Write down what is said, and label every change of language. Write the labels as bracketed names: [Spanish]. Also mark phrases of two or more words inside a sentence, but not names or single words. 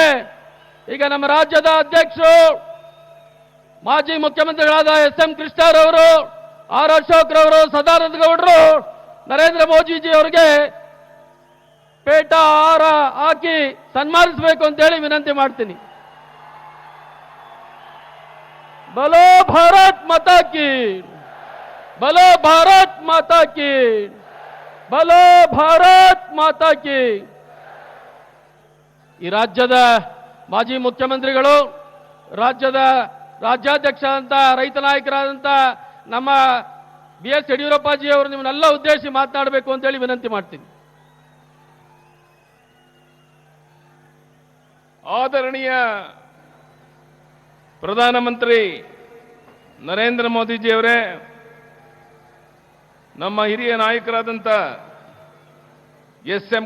[Kannada] ಈಗ ನಮ್ಮ ರಾಜ್ಯದ ಅಧ್ಯಕ್ಷರು, ಮಾಜಿ ಮುಖ್ಯಮಂತ್ರಿಗಳಾದ ಎಸ್.ಎಂ. ಕೃಷ್ಣರವರು, ಆರ್ ಅಶೋಕ್ರವರು, ಸದಾನಂದ ಗೌಡರು ನರೇಂದ್ರ ಮೋದಿಜಿ ಅವರಿಗೆ ಪೇಟ ಹಾರ ಹಾಕಿ ಸನ್ಮಾನಿಸಬೇಕು ಅಂತೇಳಿ ವಿನಂತಿ ಮಾಡ್ತೀನಿ. [Hindi] बोलो भारत माता की, बोलो भारत माता की, बोलो भारत माता की। [Kannada] ಈ ರಾಜ್ಯದ ಮಾಜಿ ಮುಖ್ಯಮಂತ್ರಿಗಳು, ರಾಜ್ಯದ ರಾಜ್ಯಾಧ್ಯಕ್ಷ ಅಂತ ರೈತ ನಾಯಕರಾದಂತ ನಮ್ಮ ಬಿ.ಎಸ್. ಯಡಿಯೂರಪ್ಪಾಜಿ ಅವರು ನಿಮ್ಮನ್ನೆಲ್ಲ ಉದ್ದೇಶಿಸಿ ಮಾತನಾಡಬೇಕು ಅಂತೇಳಿ ವಿನಂತಿ ಮಾಡ್ತೀನಿ. ಆದರಣೀಯ ಪ್ರಧಾನಮಂತ್ರಿ ನರೇಂದ್ರ ಮೋದಿಜಿಯವರೇ, ನಮ್ಮ ಹಿರಿಯ ನಾಯಕರಾದಂಥ ಎಸ್.ಎಂ.